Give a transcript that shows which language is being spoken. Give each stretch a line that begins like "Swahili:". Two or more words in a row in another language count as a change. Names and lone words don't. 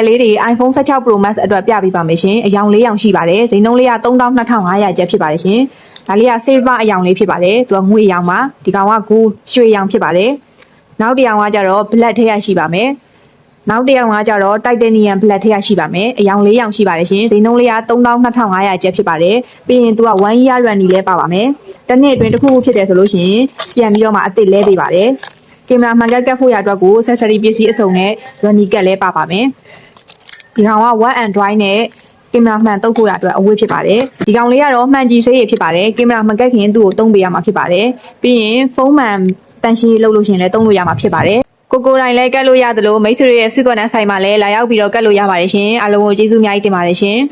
Burmese: လေးတွေ iPhone 16 Pro Max အတွက်ပြပေးပါမယ်ရှင်အယောင်၄ရောင်ရှိပါတယ်ဈေးနှုန်းလေးက32,500ကျပ်ဖြစ်ပါတယ်ရှင်ဒါလေးက silver အယောင်လေးဖြစ်ပါတယ်သူကငွေရောင်ပါဒီကောင်က gold ရွှေရောင်ဖြစ် ပါတယ်နောက်တစ်ယောင်ကကြတော့ black ထဲရရှိပါမယ်နောက်တစ်ယောက်ကကြတော့
English: titanium black
Burmese: ထဲရရှိပါမယ်အယောင်၄ရောင်ရှိပါတယ်ရှင်ဈေးနှုန်းလေးက32,500ကျပ်ဖြစ် ပါတယ်ပြီးရင်သူက
English: 1 year warranty
Burmese: လဲပါပါမယ်တစ်နှစ်အတွင်းတစ်ခုခုဖြစ်တယ်ဆိုလို့ရှိရင်ပြန်ပြီးတော့မှအသစ်လဲပေးပါတယ်ကင်မရာမှန်ကတ်ဖို့ရအတွက်ကို accessory ပစ္စည်းအစုံနဲ့ warranty ကတ်လဲပါပါမယ်ဒီကောင်က
English: wet and dry
Burmese: နဲ့ကင်မရာမှန်တုပ်ဖို့ရအတွက်အဝတ်ဖြစ်ပါတယ်ဒီကောင်လေးကတော့မှန်ကြည့်ဆေးရဖြစ်ပါတယ်ကင်မရာမှန်ကတ်ခင်သူ့ကိုတုံးပေးရမှာဖြစ်ပါတယ်ပြီးရင်ဖုန်းမှန်တန်ရှင်းလုပ်လို့ရှိရင်လည်းတုံးလို့ရမှာဖြစ်ပါတယ်ကိုတိုင်းလည်းကတ်လို့ရတယ်လို့မိတ်ဆွေရဲ့စုကွန်နဆိုင်မှာလည်းလာရောက်ပြီးတော့ကတ်လို့ရပါတယ်ရှင်အားလုံးကိုကျေးဇူးအများကြီးတင်ပါတယ်ရှင်